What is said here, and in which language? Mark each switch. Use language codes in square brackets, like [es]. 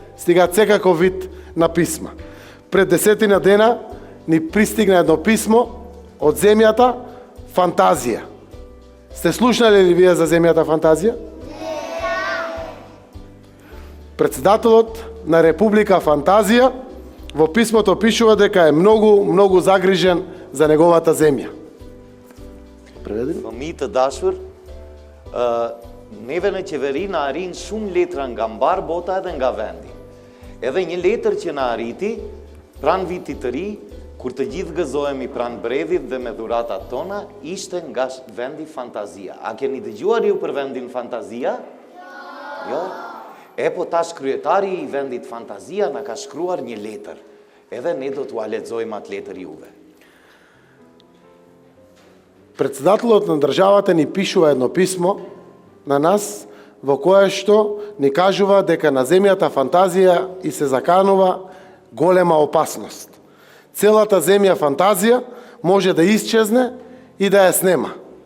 [mk] Стигаат секаков вид на писма. Пред 10 дена ни пристигна едно писмо од земјата Фантазија. Сте слушнале ли вие за земјата Фантазија? Председателот на Република Фантазија во писмото пишува дека е многу загрижен за неговата земја. Преведени? [sq] Famita dashur, neve në qeveri na arrin shumë letra nga mbar bota edhe nga vendi. Edhe një letër që na arriti pran vitit të ri, kur të gjithë gëzohemi pran brevit dhe me dhuratat tona, ishte nga vendi Fantazia. A keni dëgjuar ju për vendin Fantazia? Jo. E po tash kryetari i vendit Fantazia na ka shkruar një letër. Edhe ne do t'ua lexojmë atë letër juve. [mk] Председателот на државата ни пишува едно писмо на нас во кое што ни кажува дека на земјата Фантазија и се заканува голема опасност. Целата земја Фантазија може да исчезне и да ја снема.